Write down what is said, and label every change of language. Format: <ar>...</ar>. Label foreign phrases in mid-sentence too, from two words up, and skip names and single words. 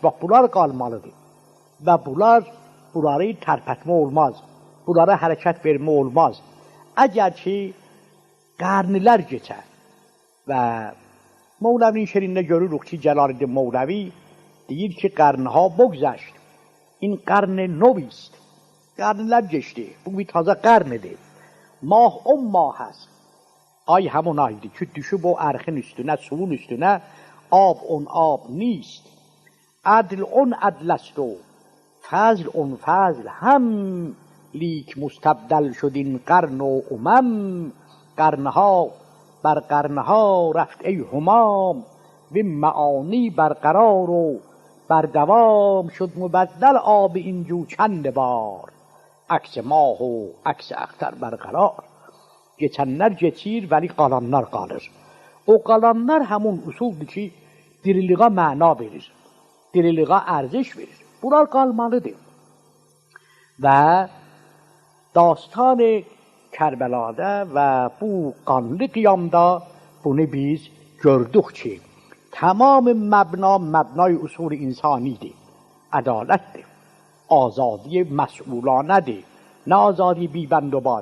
<az>Bax, bunlar qalmalıdır. Və bunları tərpətmə olmaz. Bunlara hərəkət vermə olmaz. Əgər ki, qarnilər geçər və Mevlevinin şerinde görürük ki, Celaleddin Mevlevi deyir ki,</az> <fa>qarnها بگذشت. این قرن نوی است.</fa> <az>qarnlər geçdi. Bu bir taza qarnidir.</az> <fa>ماه 10 ماه است.</fa> <az>Ay همون aydır ki, düşüb o ərxin üstünə, suyun üstünə,</az> <fa>آب اون آب نیست. عدل اون عدل است و فضل اون فضل هم، لیک مستبدل شد این قرن و قرنها بر قرنها رفت ای همام، و معانی برقرار و بر دوام شد مبدل آب اینجو چند بار، عکس ماه و عکس اختر برقرار.</fa> <az>Geçenler geçir, veli qalanlar qalır. O qalanlar həmun usuldur ki, diriliğə məna verir, diriliğə ərziş verir. Bunlar qalmalıdır. Və dastan Kərbəlada və bu qanlı qiyamda bunu biz gördük ki, tamam məbnay usul insanidir, ədalətdir, azadi məsulanədir, nə azadi bibəndübar.</az>